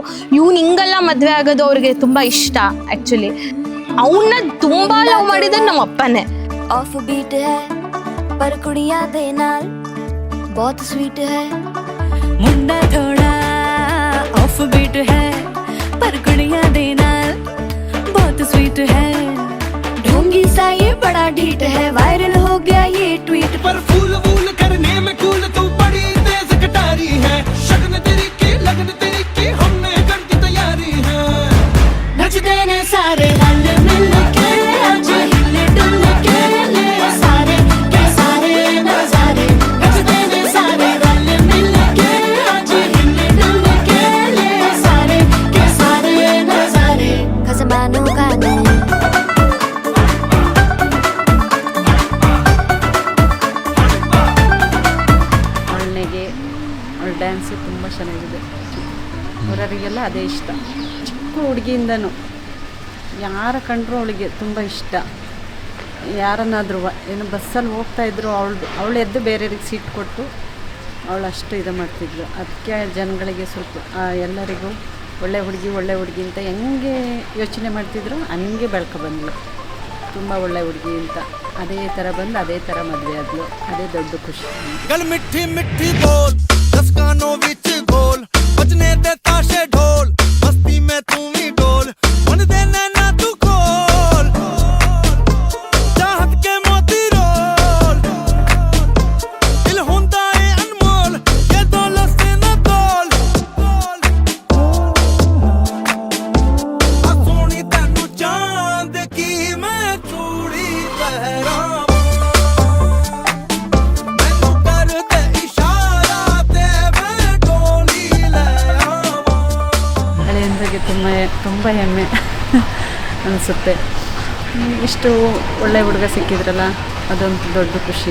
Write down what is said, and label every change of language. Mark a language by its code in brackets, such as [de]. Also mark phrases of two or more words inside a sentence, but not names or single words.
[kn] ಇವ್ನು ಹಿಂಗೆಲ್ಲ ಮದುವೆ ಆಗೋದು ಅವ್ರಿಗೆ ತುಂಬ ಇಷ್ಟ. ಆ್ಯಕ್ಚುಲಿ ಅವನ್ನ ತುಂಬ ಲವ್ ಮಾಡಿದ್ರೆ ನಮ್ಮ ಅಪ್ಪನೇ. [en] off beat [hi] है पर [pa] ਕੁੜੀਆਂ ਦੇ ਨਾਲ [hi] बहुत स्वीट है मुंडा थोड़ा [en] off beat [hi] है पर [pa] ਕੁੜੀਆਂ ਦੇ ਨਾਲ [hi] बहुत स्वीट है ढोंगी सा ये बड़ा ढीठ है वायरल हो गया ये ट्वीट पर फूल वूल करने में कूल तू बड़ी तेज कटारी है शगन तेरी की लगन तेरी की हमने कर दी तैयारी है [pa] ਨੱਚਦੇ ਨੇ ਸਾਰੇ ਰਲ ਮਿਲ ਕੇ ਆਜ ਹਿੱਲੇ ਡੁੱਲ ਕੇ ਲੈ ਸਾਰੇ ਕੇ ਸਾਰੇ ਨਜ਼ਾਰੇ ਨੱਚਦੇ ਨੇ ਸਾਰੇ ਰਲ ਮਿਲ ਕੇ ਆਜ ਹਿੱਲੇ ਡੁੱਲ ਕੇ ਲੈ ਸਾਰੇ ਕੇ ਸਾਰੇ ਨਜ਼ਾਰੇ ਖਸਮਾਨੋ ਗਾਨੇ [kn] ಡ್ಯಾನ್ಸು ತುಂಬ ಚೆನ್ನಾಗಿದೆ. ಹೊರರಿಗೆಲ್ಲ ಅದೇ ಇಷ್ಟ. ಚಿಕ್ಕ ಹುಡುಗಿಯಿಂದನೂ ಯಾರ ಕಂಡ್ರೂ ಅವಳಿಗೆ ತುಂಬ ಇಷ್ಟ. ಯಾರನ್ನಾದರೂ ಏನು ಬಸ್ಸಲ್ಲಿ ಹೋಗ್ತಾಯಿದ್ರು ಅವಳು ಎದ್ದು ಬೇರೆಯವ್ರಿಗೆ ಸೀಟ್ ಕೊಟ್ಟು ಅವಳು ಅಷ್ಟು ಇದು ಮಾಡ್ತಿದ್ಳು. ಅದಕ್ಕೆ ಜನಗಳಿಗೆ ಸ್ವಲ್ಪ ಎಲ್ಲರಿಗೂ ಒಳ್ಳೆ ಹುಡುಗಿ ಅಂತ ಹೆಂಗೆ ಯೋಚನೆ ಮಾಡ್ತಿದ್ರು ಹಂಗೆ ಬೆಳ್ಕೊ ಬಂದಳು. ತುಂಬ ಒಳ್ಳೆ ಹುಡುಗಿ ಅಂತ ಅದೇ ಥರ ಬಂದು ಅದೇ ಥರ ಮದುವೆ ಆದಳು. ಅದೇ ದೊಡ್ಡ ಖುಷಿ. [pa] ਗੱਲ ਮਿੱਠੀ ਮਿੱਠੀ ਬੋਲ 10 ਕਾਨੋਂ ਵਿੱਚ ਗੋਲ ਵੱਜਣ ਦੇ ਤਾਸ਼ੇ ਢੋਲ ਮਸਤੀ ਮੇਂ ਤੂ ਭੀ ਡੋਲ ਮਨ ਦੇ ਨੈਣਾ ਤੂ ਖੋਲ ਚਾਹਤ ਕੇ ਮੋਤੀ ਰੋਲ ਦਿਲ ਹੁੰਦਾ ਹੈ ਅਨਮੋਲ ਯੇ ਦੌਲਤ ਸੇ ਨ ਤੋਲ ਆ ਸੋਣੀ ਤੈਨੂੰ ਚਾਂਦ ਕੀ ਮੈਂ ਚੂੜੀ ਪਹਿਰਾ [kn] ಹಳೆಯಂದ್ರಿಗೆ ತುಂಬ ಹೆಮ್ಮೆ ಅನಿಸುತ್ತೆ. ಇಷ್ಟು ಒಳ್ಳೆ ಹುಡುಗ ಸಿಕ್ಕಿದ್ರಲ್ಲ ಅದೊಂದು ದೊಡ್ಡ ಖುಷಿ.